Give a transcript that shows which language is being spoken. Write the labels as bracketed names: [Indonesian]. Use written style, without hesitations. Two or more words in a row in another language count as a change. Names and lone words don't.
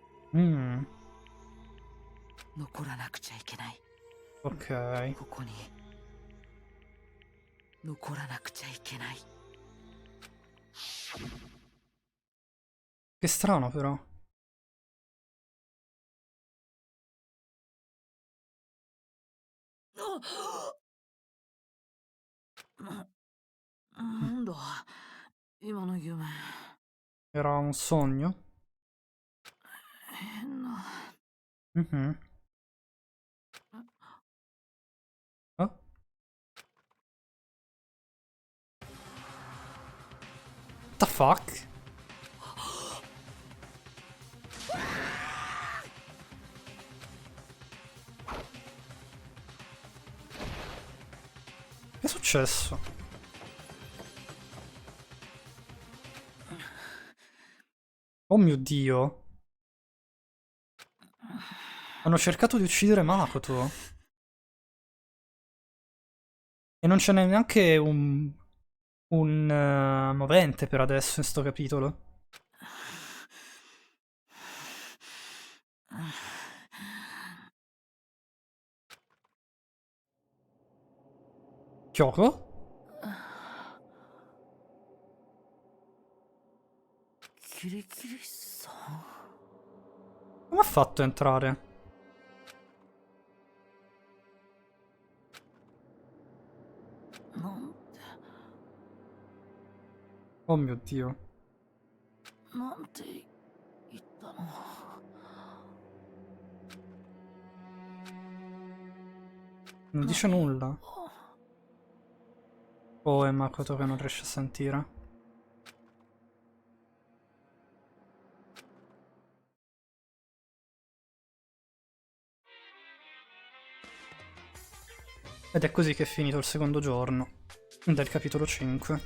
[Japanese] Mm, 残らなくちゃいけない。 ok. ここに残らなくちゃいけない。 [Italian] Che strano però. Mm. [Japanese] なんだ今の夢。 [Italian] Era un sogno? [Japanese] 変な。 Mhm. Oh? [English] What the fuck? [Italian] Che è successo? Oh mio Dio. Hanno cercato di uccidere Makoto. E non ce n'è neanche un movente per adesso in sto capitolo. Kyoko? [Japanese] キリキリさん。 [Italian] Come ha fatto a entrare? [Japanese] なんで [Italian] Oh mio Dio. [Japanese] なんて言ったの。 [Italian] Non dice nulla. Oh, è Makoto che non riesce a sentire. Ed è così che è finito il secondo giorno del capitolo 5.